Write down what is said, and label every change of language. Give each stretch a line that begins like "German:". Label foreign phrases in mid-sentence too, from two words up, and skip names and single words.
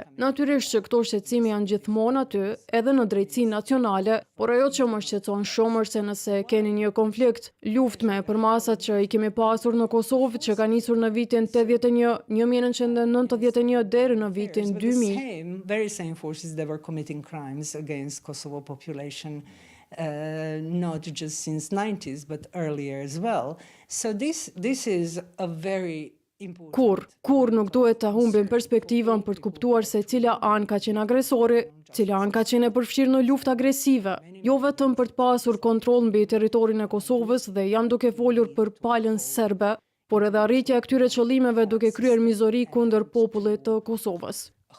Albanian: Natyrisht që këto shqetësime janë gjithmonë aty, edhe në drejtësinë nacionale, por ajo që më shqetëson shumë është se nëse keni një konflikt, luftë me përmasat që i kemi pasur në Kosovë, që ka nisur në vitin 81, 1991 deri në vitin 2000.
English: Very same forces that were committing crimes against Kosovo population. Not just since 90s, but earlier as well. So this is a very important...
Albanian: Kur nuk duhet ta humbim perspektivën për të kuptuar se cila anë ka qenë agresori, cila anë ka qenë e përfshirë në luftë agresive, jo vetëm për të pasur kontroll mbi territorin e Kosovës dhe jam duke folur për palën serbe, por edhe arritja e këtyre qëllimeve duke kryer mizori kundër popullit të Kosovës.